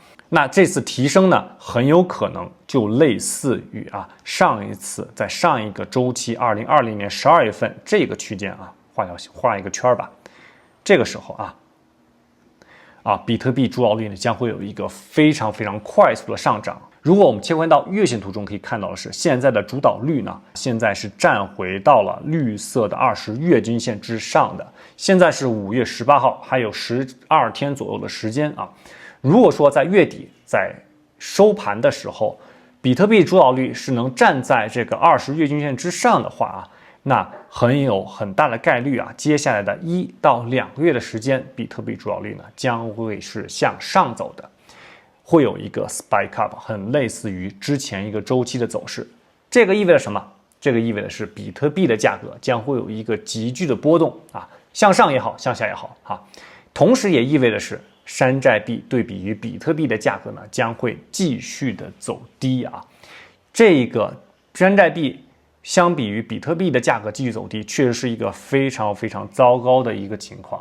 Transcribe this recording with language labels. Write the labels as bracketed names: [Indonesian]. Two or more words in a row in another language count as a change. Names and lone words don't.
[Chinese] 那這次提升呢，很有可能就類似於上一次在上一個周期2020年12月份這個區間啊，畫一個圈吧。這個時候比特幣主導率呢將會有一個非常非常快速的上漲。如果我們切換到月線圖中，可以看到的是，現在的主導率呢，現在是站回到了綠色的20月均線之上的。現在是5月18號，還有12天左右的時間啊。如果說在月底在收盤的時候，比特幣主導率是能站在这個20月均線之上的話那很大的概率接下來的1 到2 個月的時間，比特幣主導率呢將會是向上走的。會有一個 [English] spike up， [Chinese] 很類似於之前一個周期的走勢。這個意味着什麼？這個意味着是比特幣的價格將會有一個急劇的波動向上也好，向下也好同時也意味着是山寨幣對比於比特幣的價格呢將會繼續的走低這個山寨幣相比於比特幣的價格繼續走低，確實是一個非常非常糟糕的一個情況。